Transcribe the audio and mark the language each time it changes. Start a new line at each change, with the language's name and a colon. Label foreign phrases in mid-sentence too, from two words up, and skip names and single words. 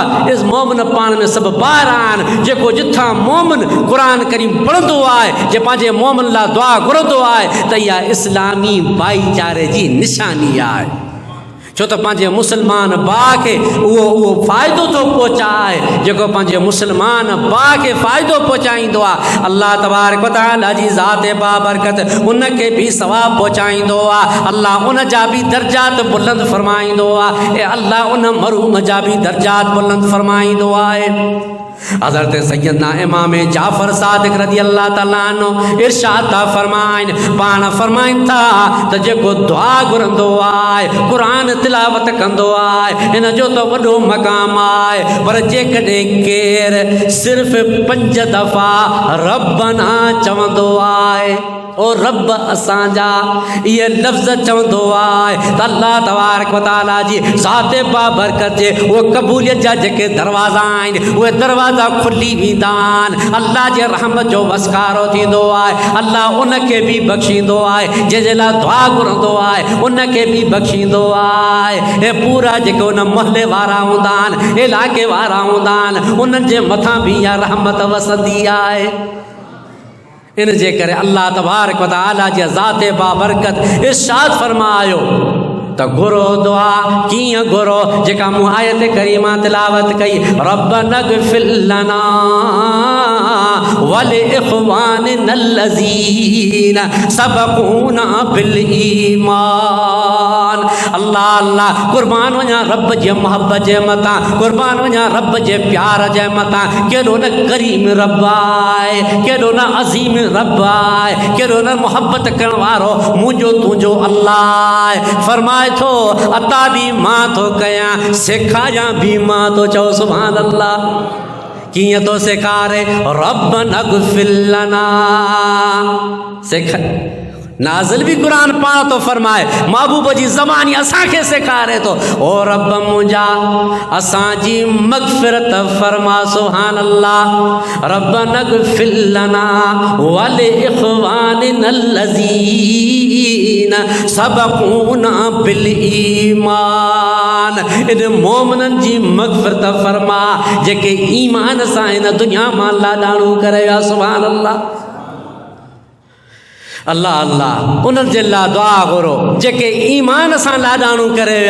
Sindhi: इस मोमिन पाण में सभु ॿार आहिनि। जेको जिथां मोमिन क़ुरान करीम पढ़ंदो आहे जे पंहिंजे मोमिन लाइ दुआ घुरंदो आहे त इहा इस्लामी भाईचारे जी निशानी आहे। छो त पंहिंजे मुस्लमान भाउ खे उहो फ़ाइदो थो पहुचाए जेको पंहिंजे मुस्लमान भाउ खे फ़ाइदो पहुचाईंदो आहे।
Arabic: الله تبارك و تعالى
Sindhi: जी ज़ात बाबरकत उनखे बि सवाब पहुचाईंदो आहे। अल्लाह उन जा बि दर्जात बुलंद फरमाईंदो आहे ऐं अल्लाह उन मरूम जा बि दर्जात बुलंद फरमाईंदो आहे। हज़रत सैयदना इमाम जाफ़र सादिक़
Arabic: رضي الله تعالى عنه
Sindhi: इरशाद था फरमाइनि पाण फरमाइनि था त जेको दुआ घुरंदो आहे क़ुरान तिलावत कंदो आहे हिन जो त वॾो मक़ाम आहे। पर जेकॾहिं केरु सिर्फ़ 5 दफ़ा रब्बना चवंदो आहे ओ रब असांजा इहे लफ़्ज़ चवंदो आहे त
Arabic: الله تبارك و تعالى
Sindhi: जी ज़ात बाबरकत जे उहे क़बूलियत जा जेके दरवाज़ा आहिनि उहे दरवाज़ा खुली वेंदा आहिनि। अल्लाह जे रहमत जो वसकारो थींदो आहे। अल्लाह उनखे बि बख़्शींदो आहे जंहिंजे लाइ दुआ घुरंदो आहे उनखे बि बख़्शींदो आहे। ऐं पूरा जेके उन मोहल्ले वारा हूंदा आहिनि इलाइक़े वारा हूंदा आहिनि उन्हनि जे मथां बि इहा रहमत वसंदी आहे। इन जे करे
Arabic: الله تبارك و تعالى
Sindhi: जी ज़ात बाबरकत इरशाद फरमायो त घुरो दुआ कीअं घुरो जेका मूं आयत करीमा तिलावत कई
Arabic: ربنا اغفر لنا ولإخواننا الذين سبقونا بالإيمان.
Sindhi: अल्लाह अल्लाह कुर्बान वञा रब जे मोहब्बत जे मथां, कुर्बान वञा रब जे प्यार जे मथां। केॾो न करीम रब आहे, केॾो न अज़ीम रब आहे, केॾो न मोहब्बत करण वारो मुंहिंजो तुंहिंजो अल्लाह आहे। फरमाए थो अता बि मां थो कयां सेखारियां बि मां थो चओ
Arabic: سبحان الله.
Sindhi: कीअं थो सेखारे
Arabic: ربنا اغفر لنا
Sindhi: नाज़िल भी कुरान पाण तो फरमाए महबूब जी ज़बानी असांखे सेखारे तो ओ रब मुंहिंजा असांजी मग़फ़िरत फरमा
Arabic: سبحان الله. ربنا اغفر لنا ولإخواننا الذين سبقونا بالإيمان.
Sindhi: इन मोमिननि जी मग़फ़िरत फरमा जेके ईमान सां इन दुनिया मां लाॾाणो करे विया
Arabic: سبحان الله.
Sindhi: अल्लाह अल्लाह उन्हनि जे लाइ दुआ घुरो जेके ईमान सां लाॾाणू करे विया।